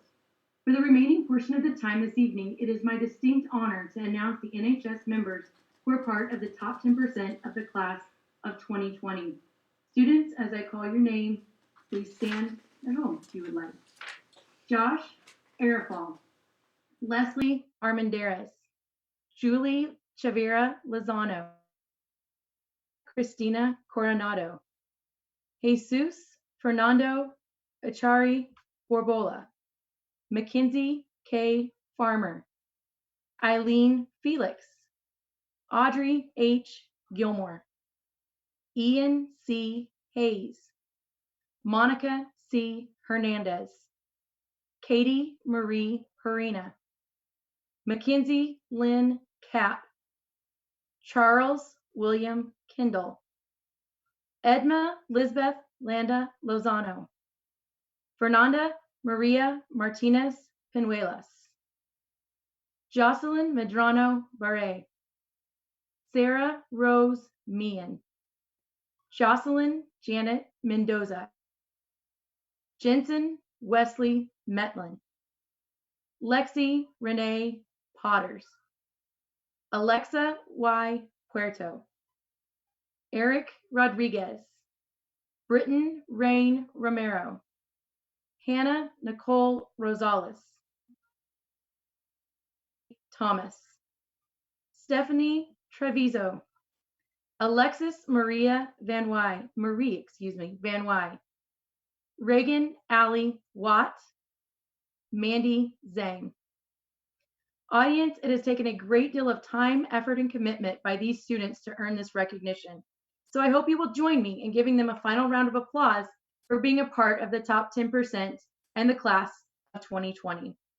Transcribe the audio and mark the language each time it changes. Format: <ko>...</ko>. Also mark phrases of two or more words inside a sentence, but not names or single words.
<en>For the remaining portion of the time this evening, it is my distinct honor to announce the NHS members who are part of the top 10% of the class of 2020. Students, as I call your name, please stand at home if you would like. Josh Arafal, Leslie Armendariz, Julie Chavira Lozano, Cristina Coronado, Jesus Fernando Achari Borbola, Mackenzie K. Farmer, Eileen Felix, Audrey H. Gilmore, Ian C. Hayes, Monica C. Hernandez, Katie Marie Harina, Mackenzie Lynn Kapp, Charles William Kendall, Edma Lisbeth Landa Lozano, Fernanda Maria Martinez Penuelas, Jocelyn Medrano Barre, Sarah Rose Meehan, Jocelyn Janet Mendoza, Jensen Wesley Metlin, Lexi Renee Potters, Alexa Y. Puerto, Eric Rodriguez, Britton Rain Romero, Hannah Nicole Rosales, Thomas, Stephanie Treviso, Alexis Maria Van Wy, Van Wy, Reagan Allie Watt, Mandy Zhang. Audience, it has taken a great deal of time, effort, and commitment by these students to earn this recognition. So I hope you will join me in giving them a final round of applause for being a part of the top 10% and the class of 2020.</en>